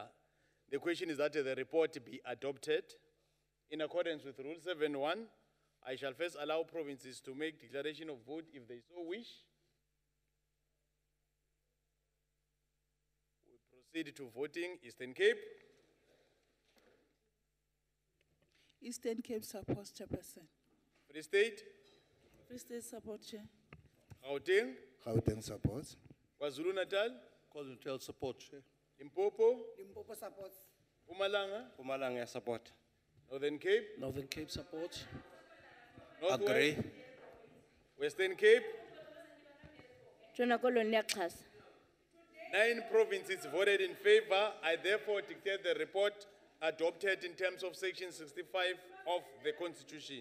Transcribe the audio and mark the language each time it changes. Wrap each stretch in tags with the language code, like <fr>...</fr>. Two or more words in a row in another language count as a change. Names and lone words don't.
<en>The question is that the report be adopted. In accordance with Rule 7.1, I shall first allow provinces to make declaration of vote if they so wish. We proceed to voting. Eastern Cape. Eastern Cape supports, Chairperson. Free State. Free State support, Chair. Gauteng. Gauteng supports. KwaZulu Natal. KwaZulu Natal supports, Chair. Limpopo. Limpopo supports. Mpumalanga. Mpumalanga, support. Northern Cape. Northern Cape supports. Northwest. Agree. Western Cape.</en> <xh>Tshona Koloni niyaxhasa.</xh> <en>9 provinces voted in favor. I therefore declare the report adopted in terms of Section 65 of the Constitution.</en>